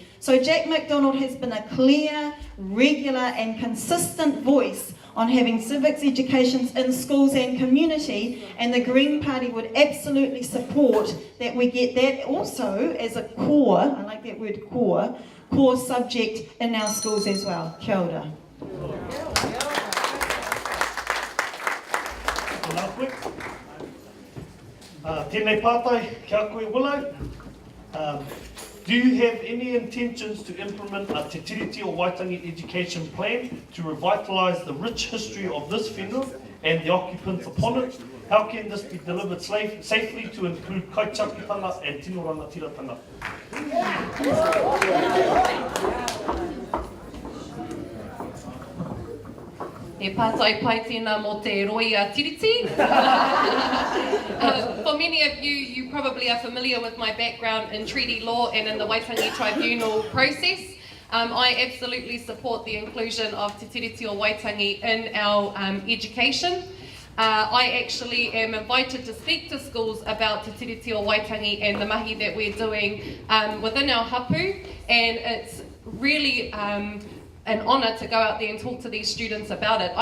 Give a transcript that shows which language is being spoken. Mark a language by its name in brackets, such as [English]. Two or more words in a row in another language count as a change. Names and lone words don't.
[English] So Jack McDonald has been a clear, regular and consistent voice on having civics educations in schools and community, and the Green Party would absolutely support that we get that also as a core, I like that word core subject in our schools as well. Kia ora. [Māori] Tēnei pātai, kia koe Willow. [English] Do you have any intentions to implement a Te Tiriti o Waitangi education plan to revitalise the rich history of this whenua and the occupants upon it? How can this be delivered safely to include kaitiakitanga and [Māori] tino rangatiratanga? E pātai pai tēnā mō te roi a tiriti. [English] For many of you, you probably are familiar with my background in treaty law and in the Waitangi tribunal process. I absolutely support the inclusion of Te Tiriti o Waitangi in our education. I actually am invited to speak to schools about Te Tiriti o Waitangi and the mahi that we're doing within our hapu, and it's really an honour to go out there and talk to these students about it.